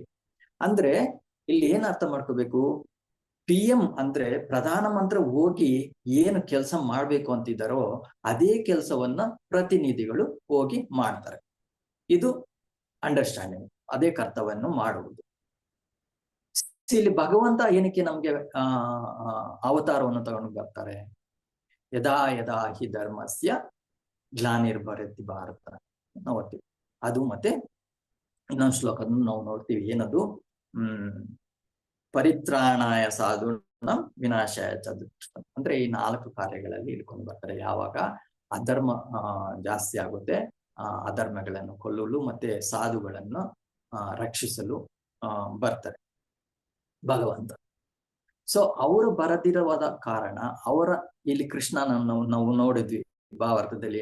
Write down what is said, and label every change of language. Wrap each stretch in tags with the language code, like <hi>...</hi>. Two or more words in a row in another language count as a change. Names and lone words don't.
<kn>ಅಂದ್ರೆ ಇಲ್ಲಿ ಏನ್ ಅರ್ಥ ಮಾಡ್ಕೋಬೇಕು, PM ಅಂದ್ರೆ ಪ್ರಧಾನ ಮಂತ್ರಿ ಹೋಗಿ ಏನು ಕೆಲಸ ಮಾಡ್ಬೇಕು ಅಂತಿದ್ದಾರೋ ಅದೇ ಕೆಲಸವನ್ನ ಪ್ರತಿನಿಧಿಗಳು ಹೋಗಿ ಮಾಡ್ತಾರೆ. ಇದು ಅಂಡರ್ಸ್ಟ್ಯಾಂಡಿಂಗ್, ಅದೇ ಕರ್ತವ್ಯವನ್ನು ಮಾಡುವುದು. ಇಲ್ಲಿ ಭಗವಂತ ಏನಕ್ಕೆ ನಮ್ಗೆ ಅವತಾರವನ್ನು ತಗೊಂಡು ಬರ್ತಾರೆ?</kn> <sa>ಯದಾ ಯದಾ ಹಿ ಧರ್ಮಸ್ಯ ಗ್ಲಾನಿರ್ಭರತಿ ಭಾರತ</sa> <kn>ನೋಡ್ತೀವಿ. ಅದು ಮತ್ತೆ ಇನ್ನೊಂದು ಶ್ಲೋಕವನ್ನು ನಾವು ನೋಡ್ತೀವಿ, ಏನದು,</kn> <sa>ಪರಿತ್ರಾಣಾಯ ಸಾಧುನ ವಿನಾಶಾಯ ಚ ದುಷ್ಟಂ.</sa> <kn>ಅಂದ್ರೆ ಈ 4 ಕಾರ್ಯಗಳಲ್ಲಿ ಇಟ್ಕೊಂಡು ಬರ್ತಾರೆ. ಯಾವಾಗ ಅಧರ್ಮ ಜಾಸ್ತಿ ಆಗುತ್ತೆ, ಅಧರ್ಮಗಳನ್ನು ಕೊಲ್ಲಲು ಮತ್ತೆ ಸಾಧುಗಳನ್ನು ರಕ್ಷಿಸಲು ಬರ್ತಾರೆ ಭಗವಂತ. ಸೊ ಅವರು ಬರದಿರುವಾದ ಕಾರಣ ಅವರ ಇಲ್ಲಿ ಕೃಷ್ಣನನ್ನು ನಾವು ನೋಡಿದ್ವಿ ಭಾವಾರ್ಥದಲ್ಲಿ.</kn>